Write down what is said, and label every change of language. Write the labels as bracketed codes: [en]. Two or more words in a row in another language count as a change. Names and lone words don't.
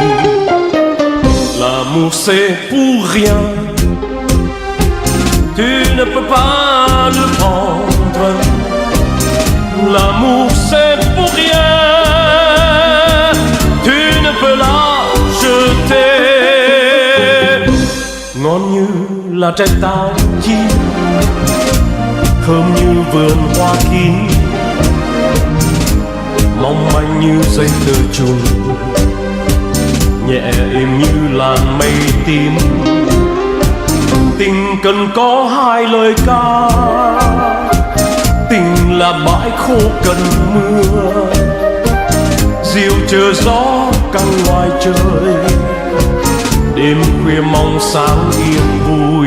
[fr] L'amour c'est pour rien, tu ne peux pas le prendre. L'amour c'est pour rien, tu ne peux l'acheter. Ngon la tête tànchi, [vi] thơm như vườn hoa kín, mong manh như dây tơ trùng, nhẹ êm như làn mây tím. Tình cần có hai lời ca, tình là bãi khô cần mưa, diều chờ gió căng ngoài trời, đêm khuya mong sáng yên vui.